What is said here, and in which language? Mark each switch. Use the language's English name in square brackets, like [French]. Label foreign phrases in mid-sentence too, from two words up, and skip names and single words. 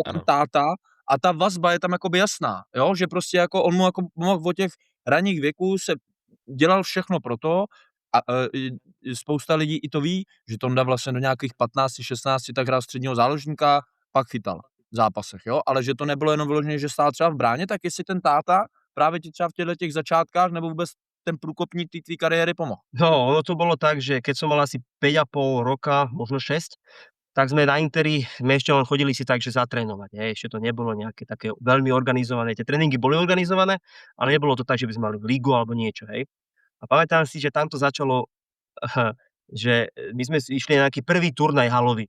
[Czech] ten táta a ta vazba je tam jakoby jasná, jo, že prostě jako on mu jako mohl od těch raných věků se dělal všechno pro to a spousta lidí i to ví, že Tonda vlastně do nějakých 15-16 tak hrál středního záložníka, pak chytal v zápasech, jo, ale že to nebylo jenom vyloženě, že stál třeba v bráně, tak jestli ten táta právě ti třeba v těch začátkách nebo vůbec ten průkopník tvý kariéry pomohl. [Slovak] No, ono to bolo tak, že keď som mal asi 5,5 roka, možno 6, tak sme na Interi, sme ešte len chodili si tak, že zatrénovať. Ešte to nebolo nejaké také veľmi organizované. Tie tréningy boli organizované, ale nebolo to tak, že by sme mali ligu alebo niečo. Hej. A pamätám si, že tam to začalo, že my sme išli na nejaký prvý turnaj halový.